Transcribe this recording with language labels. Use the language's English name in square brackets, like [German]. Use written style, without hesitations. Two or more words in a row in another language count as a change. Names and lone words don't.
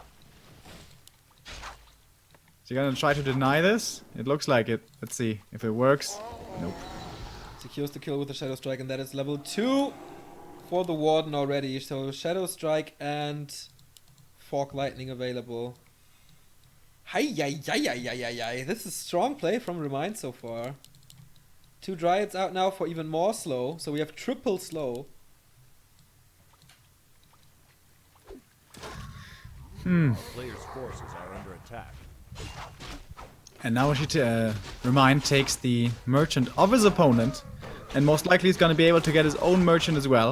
[English] Is he gonna try to deny this? It looks like it. Let's see if it works. Nope. Secures the kill with the Shadow Strike, and that is level 2 for the Warden already. So Shadow Strike and Fork Lightning available. Hi-yi-yi-yi-yi-yi-yi. This is strong play from ReMinD so far. 2 Dryads out now for even more slow. So we have triple slow. Our player's forces are under attack. And now ReMinD takes the merchant of his opponent, and most likely he's gonna be able to get his own merchant as well.